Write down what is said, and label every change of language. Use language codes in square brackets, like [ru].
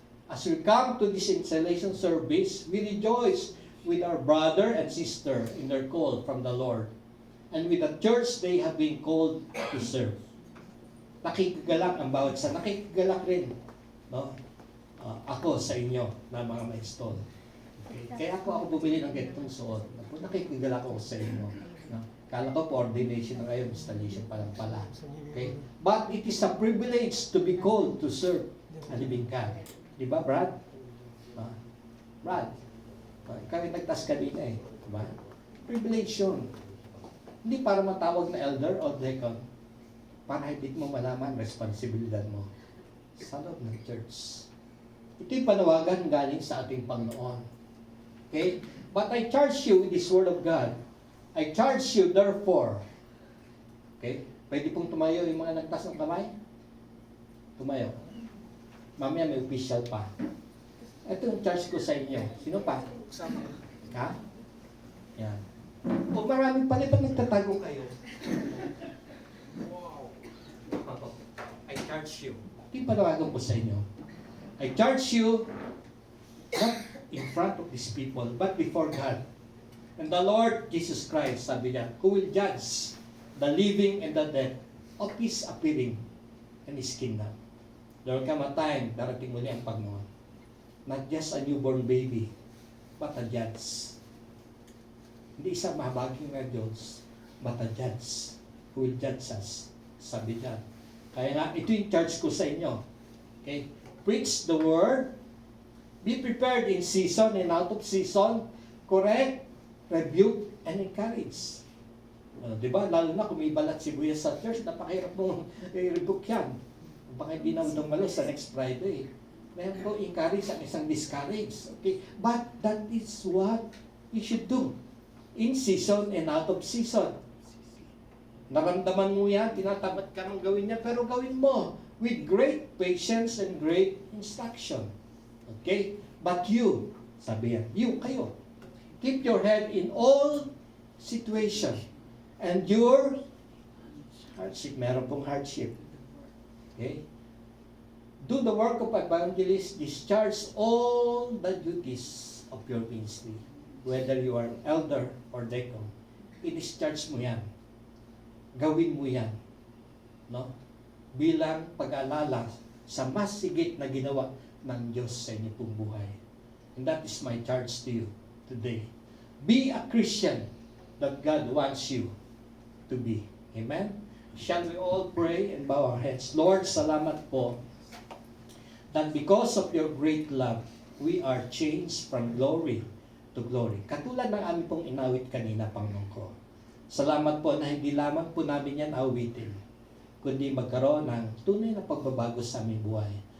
[en] As we come to this installation service, we rejoice with our brother and sister in their call from the Lord. And with the church they have been called to serve. [tl] Nakikigalak ang bawat isa. Nakikigalak rin. No? Ako sa inyo na mga ma-install. Okay? Kaya ako bumili ng ganitong suot. Nakikigalak ako sa inyo. No? Kala ko coordination na kayo, installation pa lang pala. Okay? [en] But it is a privilege to be called to serve a living God. [tl] Di ba, Brad? Brad, ikaw yung nagtas kanina eh. Di ba? Privilege yun. Hindi para matawag na elder o deacon. Para hindi mo malaman responsibilidad mo sa loob ng church. Ito yung panawagan galing sa ating Panginoon. Okay? [en] But I charge you with this word of God. I charge you therefore. Okay? [tl] Pwede pong tumayo yung mga nagtas ng kamay? Tumayo. Mamaya may official pa. Ito yung charge ko sa inyo. Sino pa? Ha? Yan. O marami pa rin ba nagtatago kayo? Wow. [en] I charge you. [tl] Ito yung panawagan ko sa inyo. [en] I charge you not in front of these people, but before God. And the Lord Jesus Christ, [tl] sabi niya, [en] who will judge the living and the dead of His appearing and His kingdom. There will come a time, [tl] darating muli ang Panginoon. [en] Not just a newborn baby, but a judge. [tl] Hindi isang mahabaging na Diyos, [en] but a judge who will judge us. [tl] Sabi niya. Kaya nga, ito yung charge ko sa inyo. [en] Okay? Preach the word. Be prepared in season and out of season. Correct, rebuke, and encourage. [tl] Diba? Lalo na kung may balat sibuyas sa church, napakahirap mong i-rebuke yan. Baka hindi na umalis sa next Friday. Meron po [en] encourage [tl] ang isang [en] discourage. Okay? But that is what you should do. in season and out of season. [tl] Naramdaman mo yan, tinatamad ka ng gawin niya, pero gawin mo [en] with great patience and great instruction. Okay? But you, [tl] sabi yan, [en] you, [tl] kayo, [en] keep your head in all situation. And your hardship, meron pong hardship. Okay? Do the work of evangelist, discharge all the duties of your ministry. Whether you are an elder or deacon, i-discharge [tl] mo yan. Gawin mo yan. No? Bilang pag-alala sa mas sigit na ginawa ng Diyos sa inyo pong buhay. [en] And that is my charge to you today. Be a Christian that God wants you to be. Amen? Shall we all pray and bow our heads? Lord, [tl] salamat po [en] that because of your great love, we are changed from glory to glory. [tl] Katulad ng aming pong inawit kanina, Panginoon ko. Salamat po na hindi lamang po namin yan awitin, kundi magkaroon ng tunay na pagbabago sa aming buhay.